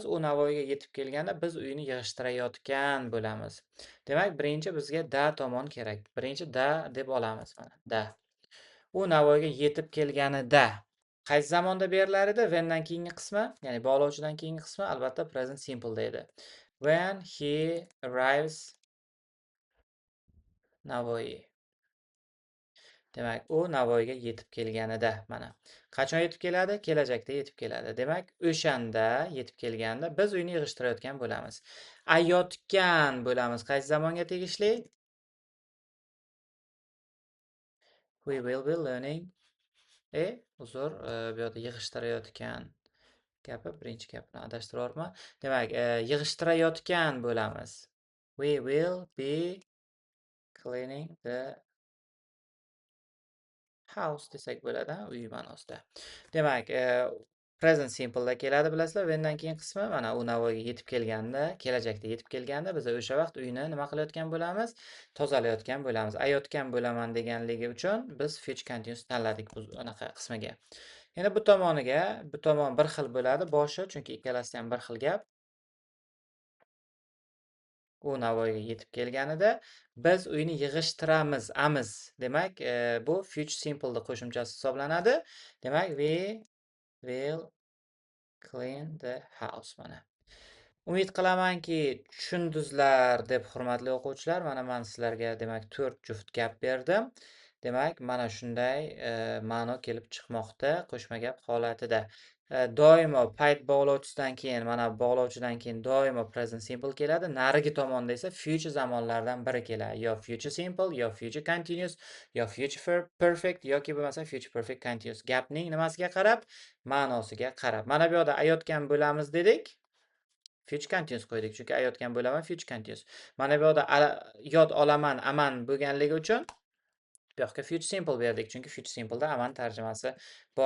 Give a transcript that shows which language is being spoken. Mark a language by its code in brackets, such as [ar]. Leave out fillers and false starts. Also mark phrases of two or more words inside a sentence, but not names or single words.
[uz] U Navoiyga yetib kelganda biz uyni yig'ishtirayotgan bo'lamiz. Demak, birinchi bizga da tomon kerak. Birinchi da deb olamiz mana. Da. U Navoiyga yetib kelganida qaysi zamonda berilar edi? When'dan keyingi qismi, ya'ni bog'lovchidan keyingi qismi albatta present simple da edi. [en] When he arrives Navoiy. [uz] Demak, u Navoiyga yetib kelganida mana. Qachon yetib keladi? Kelajakda yetib keladi. Demak, o'shanda yetib kelganda biz uyni yig'ishtirayotgan bo'lamiz. Ayotgan bo'lamiz. Qaysi zamonga tegishli? [en] We will be learning. [uz] Uzr, bu yoqda yig'ishtirayotgan gapi birinchi gapni adashtiryapman. Demak, yig'ishtirayotgan bo'lamiz. [en] We will be cleaning the house [uz] desak bo'ladi, uy ma'nosida. Demak, [en] present simple [uz] da keladi, bilasizlar. When'dan keyin qismi mana u Navoiyga yetib kelganda, kelajakda yetib kelganda biz o'sha vaqt uyni nima qilayotgan bo'lamiz? Tozalayotgan bo'lamiz. Ayotgan bo'laman deganligi uchun biz [en] future continuous [uz] tanladik bu anaqa qismiga. Endi bu tomoniga, bu tomon bir xil bo'ladi boshi, chunki ikkalasi ham bir xil gap. U Navoiyga yetib kelganida biz uyni yig'ishtiramiz, amiz. Demak, bu [en] future simple [uz] da qo'shimchasi hisoblanadi. Demak, [en] we will clean the house mana. [uz] Umid qilamanki, tushundingizlar deb hurmatli o'quvchilar. Mana men sizlarga demak 4 juft gap berdim. Demak, mana shunday ma'no kelib chiqmoqda qo'shma gap holatida. Doimo payt bog'lovchisidan keyin, mana bog'lovchidan keyin doimo [en] present simple [uz] keladi. Narigi tomonda esa future zamonlardan biri keladi. [en] Yo future simple, yo future continuous, yo future perfect [uz] yoki bo'lmasa [en] future perfect continuous. [uz] Gapning nimasiga qarab? Ma'nosiga qarab. Mana bu yerda ayotgan bo'lamiz dedik. [en] Future continuous [uz] qo'ydik, chunki ayotgan bo'laman [en] future continuous. [uz] Mana bu yerda yod olaman, aman bo'lganligi uchun bu yoqqa [en] future simple [uz] berdik, chunki [en] future simple [uz] da aman tarjimasi bor.